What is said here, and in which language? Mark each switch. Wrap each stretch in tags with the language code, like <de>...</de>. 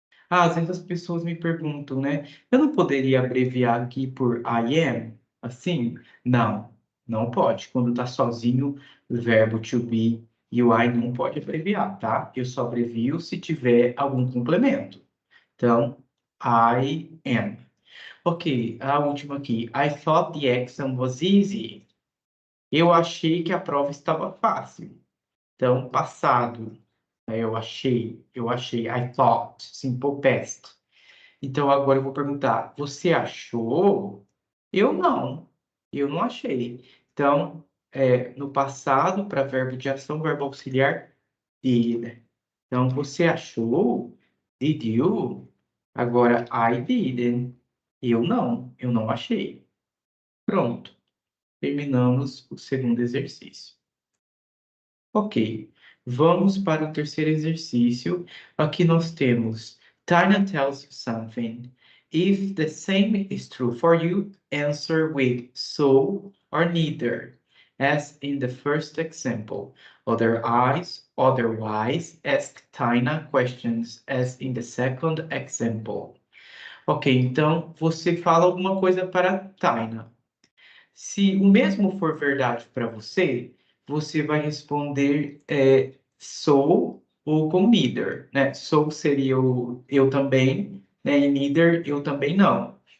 <pt>Às vezes as pessoas me perguntam, né? Eu não poderia abreviar aqui por I am? Assim? Não, não pode. Quando está sozinho, o verbo to be e o I não pode abreviar, tá? Eu só abrevio se tiver algum complemento. Então,</pt> <en>I am.</en> <pt>Ok, a última aqui.</pt> <en>I thought the exam was easy.</en> <pt>Eu achei que a prova estava fácil. Então, passado. Eu achei.</pt> <en>I thought,</en> <pt>simple past. Então, agora eu vou perguntar, você achou? Eu não achei. Então, no passado, para verbo de ação, verbo auxiliar, did. Então, você achou?</pt> <en>Did you?</en> <pt>Agora,</pt> <en>I didn't.</en> <pt>Eu não achei. Pronto, terminamos o segundo exercício. Ok, vamos para o terceiro exercício. Aqui nós temos</pt> <en>Tina tells you something. If the same is true for you, answer with so or neither, as in the first example. Otherwise, ask Tina questions, as in the second example.</en> <pt>Ok, então você fala alguma coisa para Tina. Se o mesmo for verdade para você, você vai responder sou ou com neither, né? Sou seria o eu também, né? E neither eu também não.</pt>